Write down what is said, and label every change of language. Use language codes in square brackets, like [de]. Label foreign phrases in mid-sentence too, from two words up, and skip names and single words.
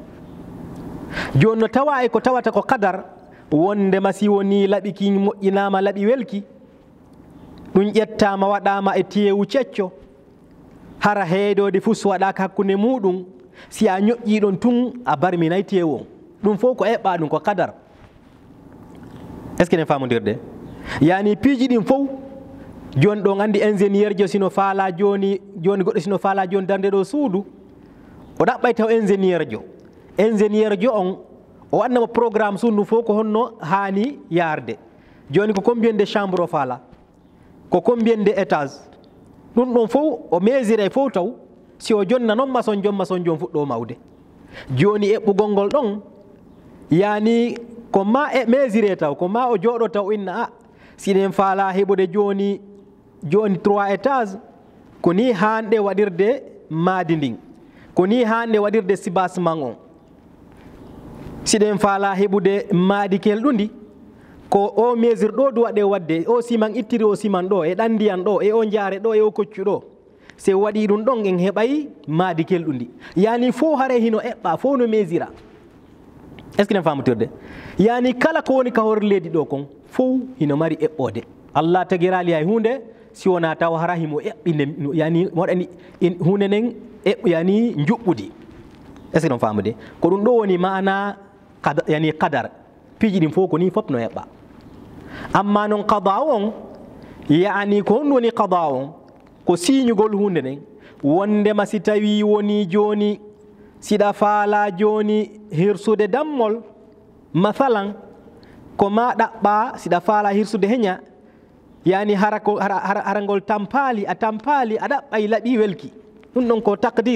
[ff] Joni no tawa e ko tawata ko qadar wonde masi woni laɓi ki moƴƴinama, laɓi welki, ɗum ƴettama waɗama e tewu cecco, hara heedode fus waɗaka hakkunde muɗum, si a ñoƴƴi ɗon tun a barminay tewu on, ɗum fof ko eɓɓa ɗum ko qadar. [fr] Est ce que [ff] ne famodirde? Yani piiji ɗin fof joni ɗon andi ingénieur jo sino faala joni goɗɗo sino faala joni darde ɗo suudu, o ɗaɓɓay taw ingénieur jo on o waɗnamo programme suudu fof ko honno hani yarde. Joni ko [fr] combien de chambre [ff] o faala, ko [fr] combien de étage, [ff] ɗum ɗon fof o mesure e fof taw si o jonna noon maçon jon fuɗɗo mawde. Joni eɓɓugol ngol ɗon yani ko ma e mesure taw, ko ma o jooɗo taw inna siɗen faala heɓude joni 3 étage, ko ni hanɗe waɗirde maadi ndin, ko ni hanɗe waɗirde sibasman on. Siɗen faala heɓude maadi kelɗundi, ko o mesure ɗo du waɗe wadde, o siman ittiri o siman ɗo e ɗan ndiyan ɗo e o jaare ɗo e o koccu ɗo, se waɗi ɗum ɗon en heɓay maadi kelɗundi. Yani fo hare hino eɓɓa, fo no mesura. [fr] Est ce que [ff] nen famotirde? Yani kala ko woni ka hor leydi ɗo kon fof hino mari eɓɓode. Allah tagirali hay hunde si wona taw hara himo eɓɓinde, yani waɗani hunde nden yani juɓɓudi. [fr] Est ce que [ff] non famude? Ko ɗum ɗo woni mana yani qadar. Piiji ɗin fof ko ni fof no heɓɓa. Amma noon qada on yani ko honɗum woni qada on ko siñugol hunde nden wondema si tawi woni joni siɗa faala joni hirsude dammol mathalan, ko ma ɗaɓɓa siɗa faala hirsude heña, yani harangol tampali a ɗaɓɓay laɓi welki, ɗum ɗon ko takdir.